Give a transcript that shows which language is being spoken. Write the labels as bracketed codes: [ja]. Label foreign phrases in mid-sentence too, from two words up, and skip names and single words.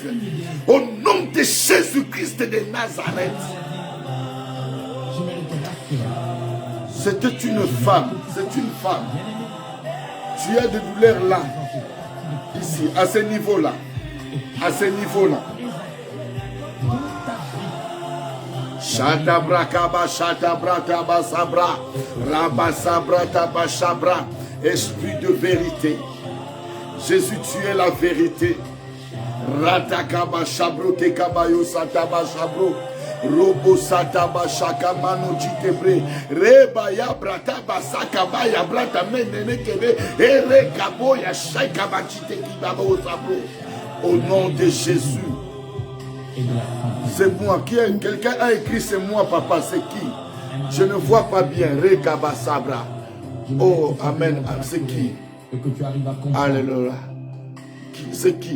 [fr] Au nom de Jésus-Christ de Nazareth. C'était une femme. C'est une femme. Tu as des douleurs là. Ici, à ce niveau-là. À ce niveau-là. Shatabra kaba shatabra tabasabra. Rabasabra tabashabra. Esprit de vérité. Jésus, tu es la vérité. Ratakaba shabro te kabayo sataba shabro. Robo sataba shaka mano jitebre. Reba ya brata basaka ba ya brata menene kebe. Ere kabo ya shaka ba jite kibabo sabro. Au nom de Jésus. C'est moi. Quelqu'un a écrit c'est moi, papa. C'est qui? Je ne vois pas bien. Rekaba sabra. Oh, amen. C'est qui? Alléluia. C'est qui?